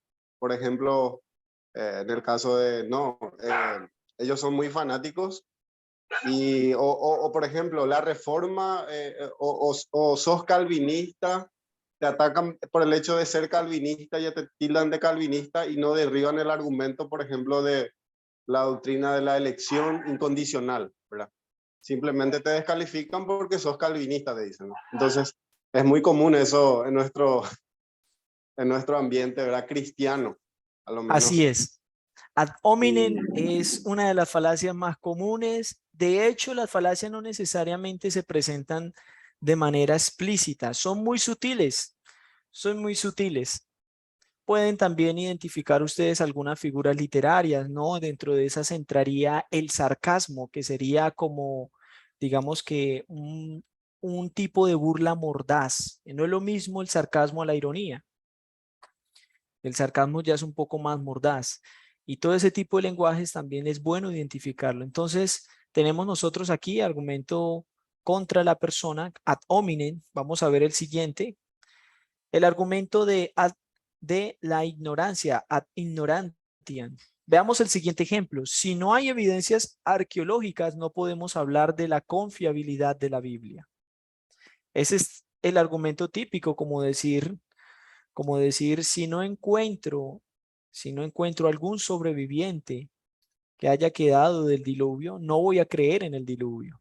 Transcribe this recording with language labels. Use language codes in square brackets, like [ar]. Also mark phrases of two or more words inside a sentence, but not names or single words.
[es] Por ejemplo, en el caso de, no, ellos son muy fanáticos y, o por ejemplo, la reforma o sos calvinista, te atacan por el hecho de ser calvinista, ya te tildan de calvinista y no derriban el argumento, por ejemplo, de la doctrina de la elección incondicional, ¿verdad? Simplemente te descalifican porque sos calvinista, te dicen, ¿no? Entonces, es muy común eso en nuestro ambiente, ¿verdad? Cristiano, a lo Así menos. es. [la] Ad hominem [es] Y, es una de las falacias más comunes. De hecho, las falacias no necesariamente se presentan de manera explícita. Son muy sutiles. Son muy sutiles. Pueden también identificar ustedes algunas figuras literarias, ¿no? Dentro de esas entraría el sarcasmo, que sería como, digamos que un tipo de burla mordaz. No es lo mismo el sarcasmo a la ironía. El sarcasmo ya es un poco más mordaz. Y todo ese tipo de lenguajes también es bueno identificarlo. Entonces, tenemos nosotros aquí argumento contra la persona, [la] ad hominem. [es] Vamos a ver el siguiente. El argumento de la ignorancia, [la] ad ignorantiam. [es] Veamos el siguiente ejemplo. Si no hay evidencias arqueológicas, no podemos hablar de la confiabilidad de la Biblia. Ese es el argumento típico, como decir, si no encuentro algún sobreviviente que haya quedado del diluvio, no voy a creer en el diluvio.